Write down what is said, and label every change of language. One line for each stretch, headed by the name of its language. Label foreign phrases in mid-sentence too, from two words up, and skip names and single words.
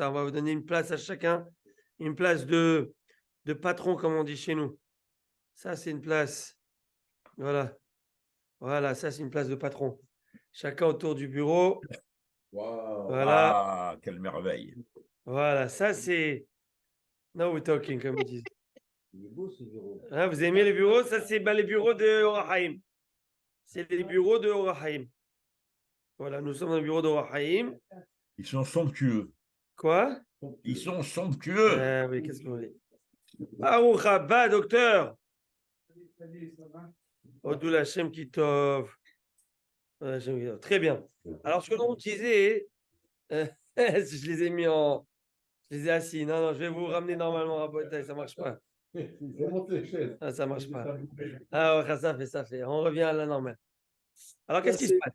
French: On va vous donner une place à chacun, une place de patron, comme on dit chez nous. Ça, c'est une place. Voilà. Voilà, ça, c'est une place de patron. Chacun autour du bureau. Wow. Voilà. Ah, quelle merveille. Voilà, ça, c'est...
English: Now we're talking,
French: comme ils disent. Il est beau ce bureau. Hein, vous aimez les bureaux? Ça, c'est les bureaux de Orahaim. C'est les bureaux de Orahaim. Voilà, nous sommes dans le bureau de Orahaim. Ils sont somptueux. Quoi? Ils sont somptueux. Oui, qu'est-ce que vous voulez?
Hebrew: ברוך הבא,
French: docteur.
Hebrew: הודו להשם כי טוב.
French: Très bien. Alors, ce que l'on disait, je les ai mis en... Je les ai assis. Non, je vais vous ramener normalement à Botaï, ça ne marche pas. Ah, ça ne marche pas. Ah, ouais, ça fait. On revient à la normale. Alors, qu'est-ce qui se passe?